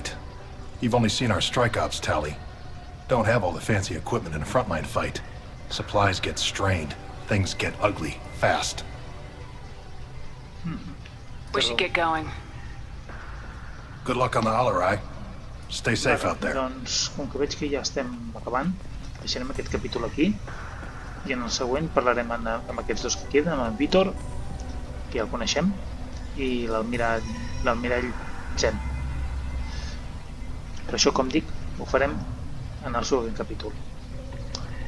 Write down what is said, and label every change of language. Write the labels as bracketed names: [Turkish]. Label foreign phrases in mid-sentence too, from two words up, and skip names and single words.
[English] You've only seen our strike ops, Tali. don't have all the fancy equipment in a frontline fight. Supplies get strained. Things get ugly, fast. We should get going. Good luck on the Shala'Raan. Stay safe out there. [Catalan] Doncs, com que veig que ja estem acabant, deixarem aquest capítol aquí i en el següent parlarem amb aquests dos que queden, amb en Vítor, que ja el coneixem, i l'almirall Zen. Per això, com dic, ho farem en el següent capítol.